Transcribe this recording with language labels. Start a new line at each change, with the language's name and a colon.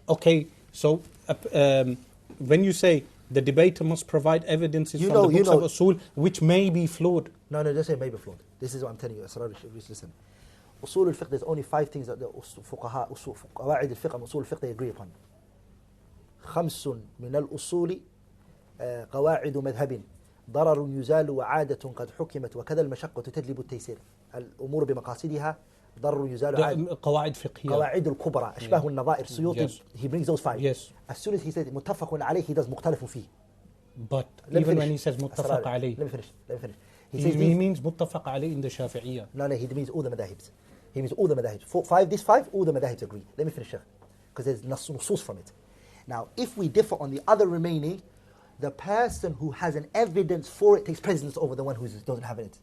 English: Okay, so when you say the debater must provide evidences from the books of usul, which may be flawed. No, don't say maybe flawed. This is what I'm telling you, Asrar Rashid. Listen. Usul al-fiqh, there's only 5 things that the fuqaha, qawaid al-fiqh and usul al-fiqh they agree upon.
Arabic: خمس من الأصول قواعد مذهب ضرر يزال وعادة قد حكمت وكذا المشقة تجلب التيسير الأمور بمقاصدها ضرر يزال عادة قواعد فقهية قواعد الكبرى أشباه النظائر سيوطي
English: he brings those 5 yes. As soon as he says متفق عليه he does مختلف فيه. But even when he says متفق عليه, let me finish. He means متفق عليه in the Shafi'iyya. No, he means all the madahibs. He means all the madahibs. These five, all the madahibs agree. Let me finish, Sheikh, because there's nusus from it. Now, if we differ on the other remaining, the person who has an evidence for it takes precedence over the one who doesn't have it.